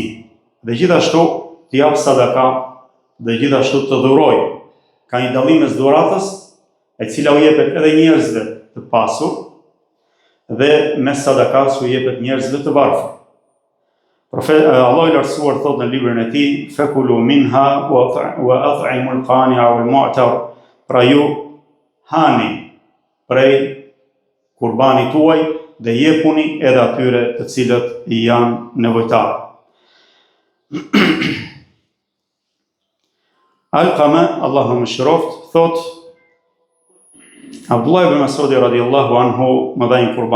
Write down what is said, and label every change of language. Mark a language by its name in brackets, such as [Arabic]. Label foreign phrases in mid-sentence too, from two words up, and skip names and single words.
[Albanian] Dhe gjithashtu të jap sadaka dhe gjithashtu të dhurojë. Ka një dallim mes dhuratës, e cila u jepet edhe njerëzve të pasur, dhe mes sadakas u jepet njerëzve të varfër. Allah i lartësuar thot në librin e tij, [Arabic] "فكلوا منها وأطعموا القانع والمعتر", [Albanian] pra ju hani prej kurbanit tuaj dhe jepuni edhe atyre të cilët janë nevojtarë. Alqama, Allahu mëshiroft, thot Abdullah ibn Mas'udi [Arabic] رضي الله عنه [Albanian] më dha një kurban.